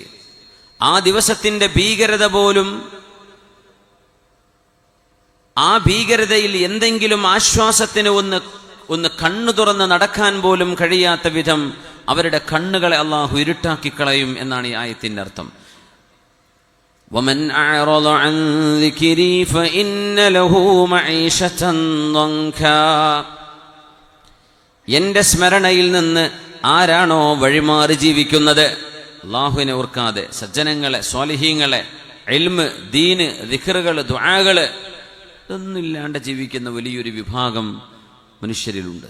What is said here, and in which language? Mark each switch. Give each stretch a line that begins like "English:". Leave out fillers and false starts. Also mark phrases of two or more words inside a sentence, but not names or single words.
Malayalam: ആ ദിവസത്തിന്റെ ഭീകരത പോലും, ആ ഭീകരതയിൽ എന്തെങ്കിലും ആശ്വാസത്തിന് ഒന്ന് കണ്ണു തുറന്ന് നടക്കാൻ പോലും കഴിയാത്ത വിധം അവരുടെ കണ്ണുകളെ അള്ളാഹു ഇരുട്ടാക്കി കളയും എന്നാണ് ഈ ആയത്തിന്റെ അർത്ഥം.
Arabic: وَمَنْ أَعْرَضَ عَنْ ذِكْرِي فَإِنَّ لَهُ مَعِيشَةً ضَنْكًا.
Malayalam: എന്റെ സ്മരണയിൽ നിന്ന് ആരാണോ വഴിമാറി ജീവിക്കുന്നത്, അള്ളാഹുവിനെ ഓർക്കാതെ, സജ്ജനങ്ങളെ, സ്വാലിഹീങ്ങളെ, ഇൽമ്, ദീന്, ദിക്റുകൾ, ദുആകൾ ഇതൊന്നുമില്ലാണ്ട് ജീവിക്കുന്ന വലിയൊരു വിഭാഗം മനുഷ്യരിലുണ്ട്.